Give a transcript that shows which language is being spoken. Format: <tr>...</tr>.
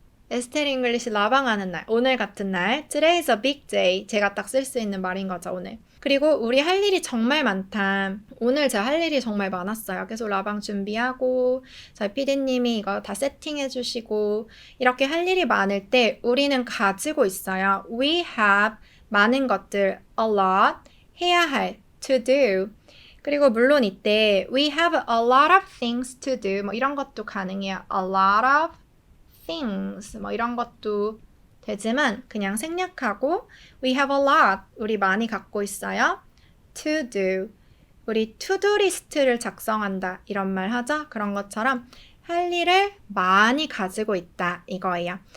<ko>에스텔 잉글리시 라방하는 날, 오늘 같은 날.</ko> <en>Today is a big day.</en> <ko>제가 딱 쓸 수 있는 말인 거죠, 오늘. 그리고 우리 할 일이 정말 많다. 오늘 제가 할 일이 정말 많았어요. 계속 라방 준비하고 저희 PD님이 이거 다 세팅해 주시고 이렇게 할 일이 많을 때 우리는 가지고 있어요. We have 많은 것들, a lot, 해야 할, to do. 그리고 물론 이때</ko> <en>we have a lot of things to do</en> <ko>뭐 이런 것도 가능해요.</ko> <en>A lot of things 뭐 이런 것도 되지만 그냥 생략하고 we have a lot 우리 많이 갖고 있어요. to do 우리 to-do 리스트를 작성한다 이런 말 하죠. 그런 것처럼 할 일을 많이 가지고 있다 이거예요.</en>